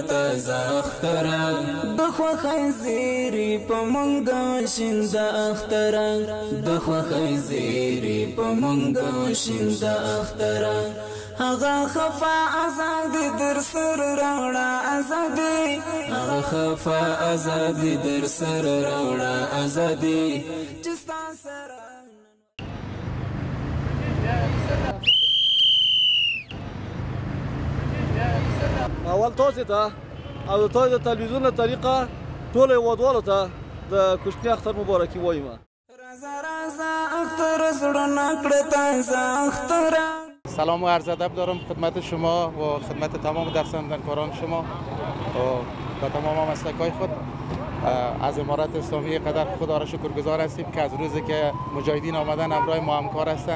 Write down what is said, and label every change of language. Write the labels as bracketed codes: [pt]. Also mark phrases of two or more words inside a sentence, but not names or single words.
[ps] تازه اختره، د خوښۍ زیري په مونږ شینده اختره، د خوښۍ زیري په مونږ شینده اختره، هغه خفا ازادي در سر راوړه ازادي، هغه خفا ازادي در سر راوړه ازادي چې ستا سره اول تاسو ته او د تاسو د تلویزیون له طریقه ټولو هیوادوالو ته د کوچني اختر مبارکي وایم. [fa] سلام و عرض ادب دارم خدمت شما و خدمت تمام درسندگان شما و تمام مسلکای خود. از امارت اسلامی قدر خدا را شکرگزار هستیم که از روزی که مجاهدین آمدن همراه ما همکار هستند.